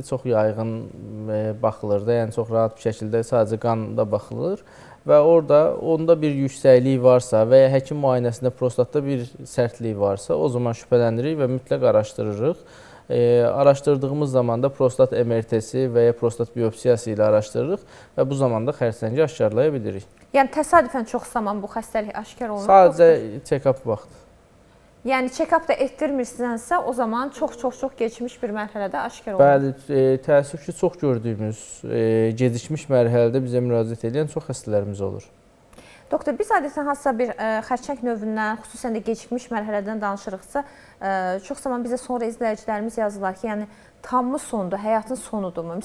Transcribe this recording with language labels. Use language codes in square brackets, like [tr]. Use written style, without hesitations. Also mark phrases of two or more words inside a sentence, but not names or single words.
[az] Çox yayğın baxılır da, yəni çox rahat bir şəkildə sadəcə qanda baxılır və onda bir yüksəklik varsa və ya həkim müayinəsində prostatda bir sərtlik varsa, o zaman şübhələnirik və mütləq araşdırırıq. Araşdırdığımız zaman da prostat MRT-si və ya prostat biopsiyası ilə araşdırırıq və bu zamanda xərçəngi aşkarlaya bilirik. Yəni təsadüfən çox zaman bu xəstəlik aşkar olunur? Sadəcə check-up vaxtı. Yəni check-up da etdirmirsənsə, o zaman çox keçmiş bir mərhələdə aşkar olur. Bəli, təəssüf ki, çox gördüyümüz gecikmiş mərhələdə bizə müraciət edən çox xəstələrimiz olur. Doktor, biz adətən hansısa bir xərçəng növündən, xüsusən də gecikmiş mərhələdən danışırıqsa, çox zaman bizə sonra izləyicilərimiz yazırlar ki, yəni tamı sondur, həyatın sonudurmu?